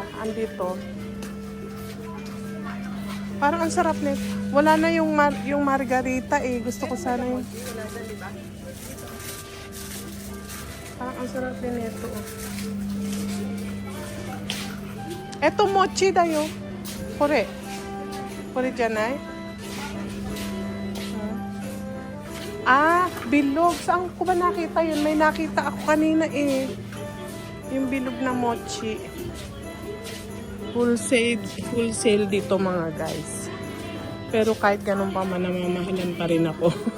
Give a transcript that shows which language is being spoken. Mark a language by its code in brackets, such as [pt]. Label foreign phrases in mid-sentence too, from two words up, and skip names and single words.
[tl] Andito. Parang ang sarap nito. Wala na yung, yung margarita eh. Gusto ko sana yung... Parang ang sarap din ito. [ja] Eto mochi dayo. Kore. Kore janai? [tl] Ah, bilog. Saan ko ba nakita yun? May nakita ako kanina eh. Yung bilog na mochi. Wholesale dito mga guys. Pero kahit ganun pa man, namamahalan pa rin ako.